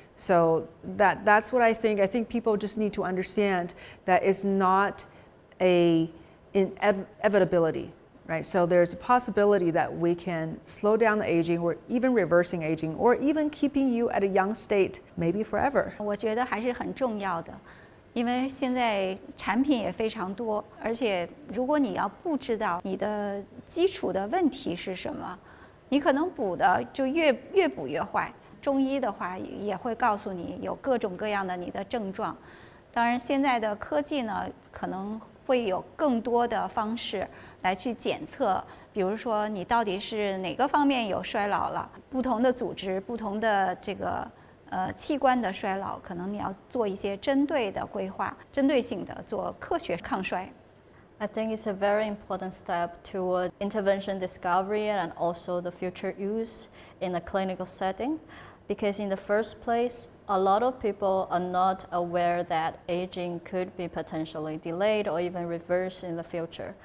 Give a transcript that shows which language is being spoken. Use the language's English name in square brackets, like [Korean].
[English] So that's what I think. I think people just need to understand that it's not an inevitability, right? So there's a possibility that we can slow down the aging, or even reversing aging, or even keeping you at a young state, maybe forever. [Chinese] 我觉得还是很重要的，因为现在产品也非常多，而且如果你要不知道你的基础的问题是什么，你可能补的就越补越坏。中医的话也会告诉你有各种各样的你的症状。当然，现在的科技呢，可能会有更多的方式来去检测，比如说你到底是哪个方面有衰老了，不同的组织、不同的这个器官的衰老，可能你要做一些针对的规划，针对性的做科学抗衰。 [English] I think it's a very important step toward intervention discovery and also the future use in a clinical setting. Because in the first place, a lot of people are not aware that aging could be potentially delayed or even reversed in the future.